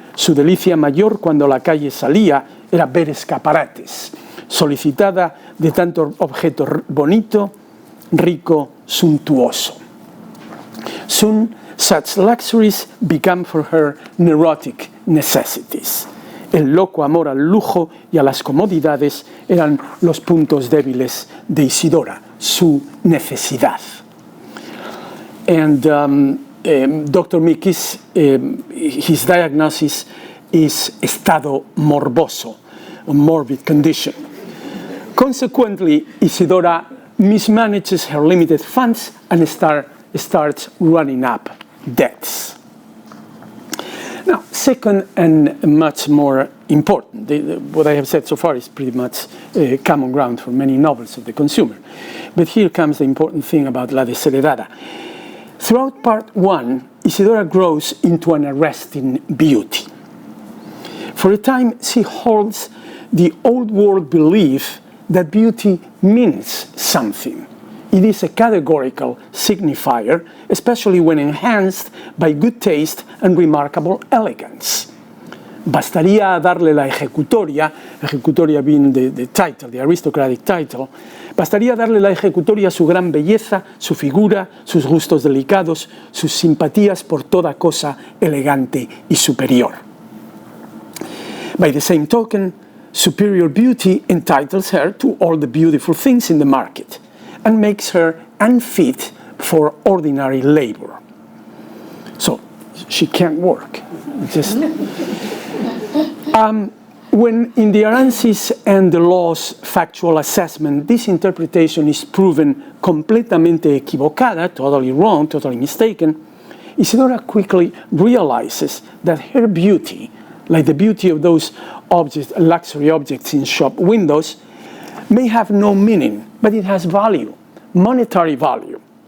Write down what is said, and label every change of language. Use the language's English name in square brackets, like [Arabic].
[Spanish] Su delicia mayor cuando la calle salía era ver escaparates, solicitada de tanto objeto bonito, rico, suntuoso. [English] Soon, such luxuries become for her neurotic necessities. [Spanish] El loco amor al lujo y a las comodidades eran los puntos débiles de Isidora, su necesidad. [English] And Dr. Mikis, his diagnosis is [Spanish] estado morboso, [English] a morbid condition. Consequently, Isidora mismanages her limited funds and starts running up debts. Now, second and much more important, what I have said so far is pretty much common ground for many novels of the consumer. But here comes the important thing about La Desheredada. Throughout part one, Isidora grows into an arresting beauty. For a time, she holds the old world belief that beauty means something. It is a categorical signifier, especially when enhanced by good taste and remarkable elegance. [Spanish] Bastaría darle la ejecutoria [English] being the title, the aristocratic title, [Spanish] bastaría darle la ejecutoria a su gran belleza, su figura, sus gustos delicados, sus simpatías por toda cosa elegante y superior. [English] By the same token, superior beauty entitles her to all the beautiful things in the market and makes her unfit for ordinary labor. So she can't work. Just when in the Aransas and the Law's factual assessment, this interpretation is proven [Spanish] completamente equivocada, [English] totally wrong, totally mistaken, Isidora quickly realizes that her beauty, like the beauty of those objects, luxury objects in shop windows, may have no meaning, but it has value, monetary value.